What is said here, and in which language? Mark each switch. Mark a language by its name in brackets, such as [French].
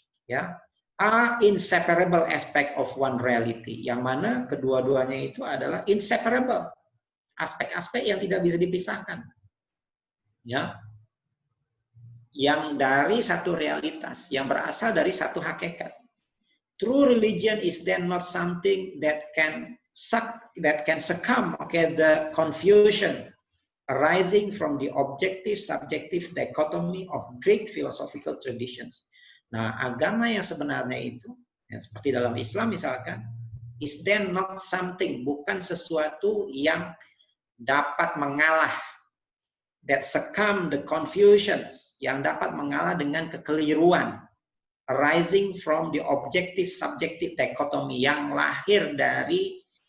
[Indonesian] Ya, [English] are inseparable aspect of one reality, [Indonesian] yang mana kedua-duanya itu adalah inseparable, aspek-aspek yang tidak bisa dipisahkan. Ya, yang dari satu realitas, yang berasal dari satu hakikat. [English] True religion is then not something that can succumb the confusion arising from the objective-subjective dichotomy of Greek philosophical traditions. [Indonesian] Nah, agama yang sebenarnya itu, ya, seperti dalam Islam misalkan, [English] is then not something, [Indonesian] bukan sesuatu yang dapat mengalah, [English] that succumb the confusions, [Indonesian] yang dapat mengalah dengan kekeliruan, [English] arising from the objective-subjective dichotomy, [Indonesian] yang lahir dari